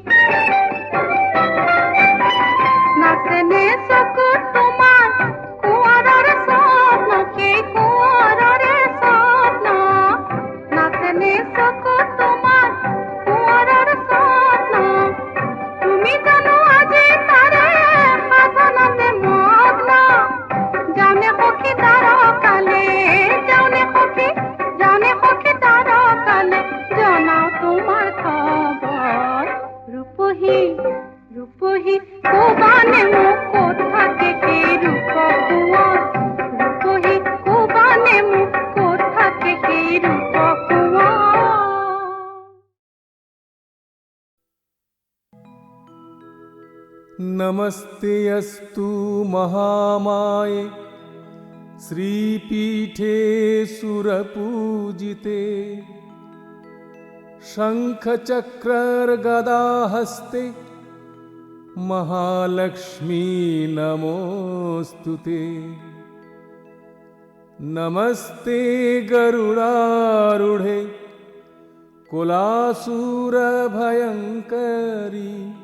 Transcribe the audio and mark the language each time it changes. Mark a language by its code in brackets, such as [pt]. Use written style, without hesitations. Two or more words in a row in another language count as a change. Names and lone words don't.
[as] নাচেনে চকু তোমাৰ কোঁৱৰৰ স্বপ্ন সেই কোঁৱৰৰ স্বপ্ন নাচেনে চকু তোমাৰ কোঁৱৰৰ স্বপ্ন তুমি জানো আজি তাৰে সাধনতে মগ্ন যাওনে সখী তাৰকালে জনাও তোমাৰ খবৰ ৰূপহী কোবানে মোক ক'ত থাকে সেই ৰূপ কোঁৱৰ ৰূপহী কোবানে মোক ক'ত থাকে সেই ৰূপ কোঁৱৰ [sa] नमस्ते अस्तु महामाये श्रीपीठे सुरपूजिते शङ्खचक्रगदाहस्ते महालक्ष्मी नमोऽस्तुते नमस्ते गरुडारूढे कुलासुरभयङ्करी